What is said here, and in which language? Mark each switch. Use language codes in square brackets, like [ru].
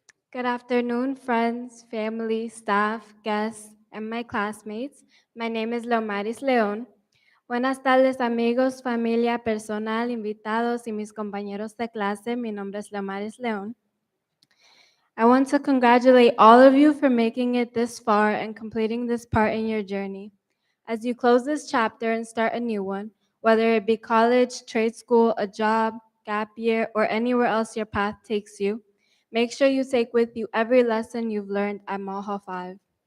[en] Good afternoon, friends, family, staff, guests, and my classmates. My name is Leomaris León. [es] Buenas tardes, amigos, familia, personal, invitados y mis compañeros de clase. Mi nombre es Leomaris León. [en] I want to congratulate all of you for making it this far and completing this part in your journey. As you close this chapter and start a new one, whether it be college, trade school, a job, gap year, or anywhere else your path takes you, make sure you take with you every lesson you've learned at Malha 5.